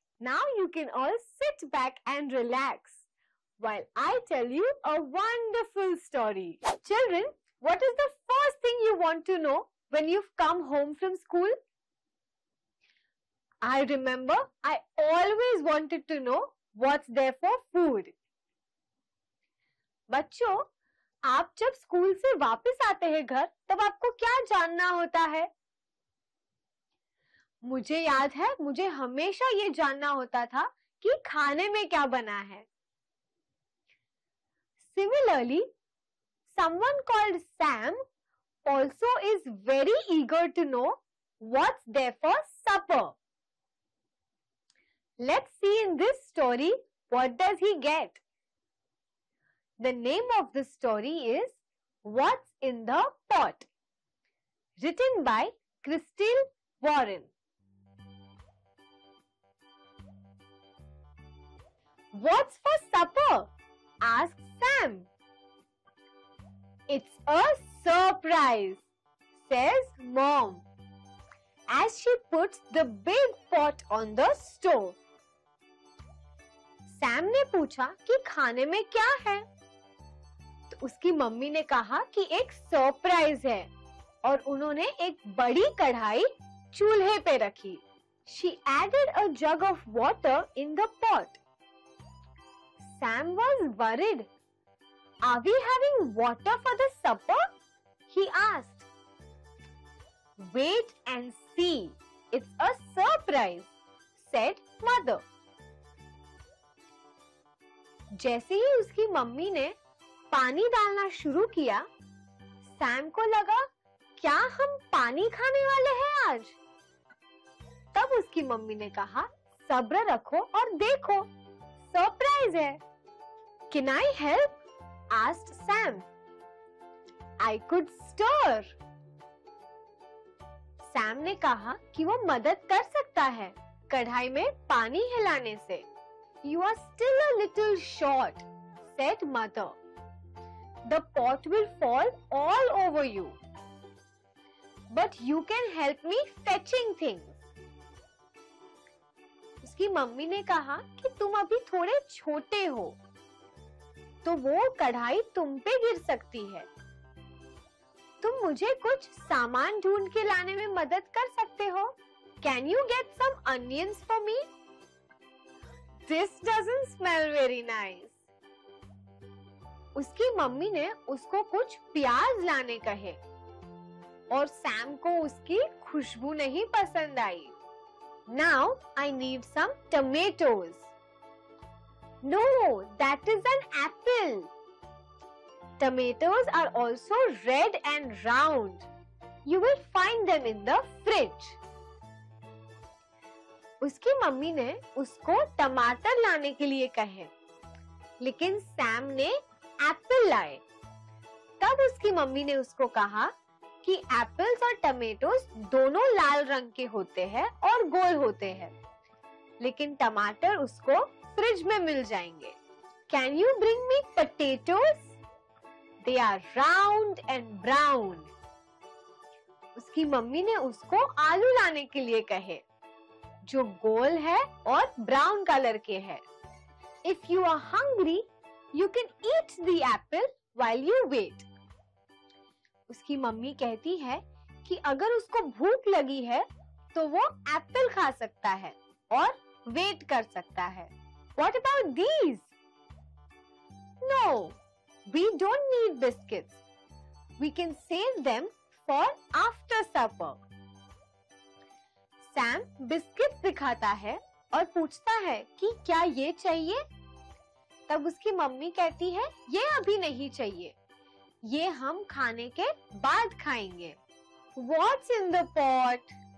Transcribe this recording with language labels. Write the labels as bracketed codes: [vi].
[en] Now you can all sit back and relax while I tell you a wonderful story. Children, what is the first thing you want to know when you've come home from school? I remember I always wanted to know what's there for food. [hi] बच्चों, आप जब school से वापस आते हैं घर, तब आपको क्या जानना होता है? मुझे याद है, मुझे हमेशा ये जानना होता था कि खाने में क्या बना है. [en] Similarly, someone called Sam also is very eager to know what's there for supper. Let's see in this story, what does he get? The name of the story is What's in the Pot? Written by Crystal Warren. What's for supper? Asked Sam. It's a surprise, says Mom, as she puts the big pot on the stove. [hi] Sam ने पूछा कि खाने में क्या है? तो उसकी mummy ने कहा कि एक सरप्राइज है और उन्होंने एक बड़ी कढ़ाई चूल्हे पे रखी. [en] She added a jug of water in the pot. Sam was worried. Are we having water for the supper? He asked. Wait and see. It's a surprise, said mother. [hi] जैसे ही उसकी मम्मी ने पानी डालना शुरू किया, सैम को लगा क्या हम पानी खाने वाले हैं आज? तब उसकी मम्मी ने कहा, सब्र रखो और देखो, सरप्राइज है। [en] Can I help? asked Sam. I could stir. [hi] Sam ने कहा कि वो मदद कर सकता है कढ़ाई में पानी हिलाने से। [en] You are still a little short, said mother. The pot will fall all over you. But you can help me fetching things. [hi] उसकी मम्मी ने कहा कि तुम अभी थोड़े छोटे हो, तो वो कढ़ाई तुम पे गिर सकती है। तुम मुझे कुछ सामान ढूंढ के लाने में मदद कर सकते हो? [en] Can you get some onions for me? This doesn't smell very nice. [hi] उसकी मम्मी ने उसको कुछ प्याज लाने कहे और सैम को उसकी खुशबू नहीं पसंद आई। [en] Now I need some tomatoes. No, that is an apple. Tomatoes are also red and round. You will find them in the fridge. [hi] उसकी मम्मी ने उसको टमाटर लाने के लिए कहे, लेकिन सैम ने एप्पल लाए। तब उसकी मम्मी ने उसको कहा कि एप्पल्स और टमेटोस दोनों लाल रंग के होते हैं और गोल होते हैं, लेकिन टमाटर उसको फ्रिज में मिल जाएंगे। [en] Can you bring me potatoes? They are round and brown. [hi] उसकी मम्मी ने उसको आलू लाने के लिए कहे, जो गोल है और ब्राउन कलर के हैं। [en] If you are hungry, you can eat the apple while you wait. [hi] उसकी मम्मी कहती है कि अगर उसको भूख लगी है तो वो एप्पल खा सकता है और वेट कर सकता है। [en] What about these? No, we don't need biscuits. We can save them for after supper. [hi] Sam biscuits दिखाता है और पूछता है कि क्या ये चाहिए? तब उसकी मम्मी कहती है, ये अभी नहीं चाहिए, ये हम खाने के बाद खाएंगे। [en] What's in the pot?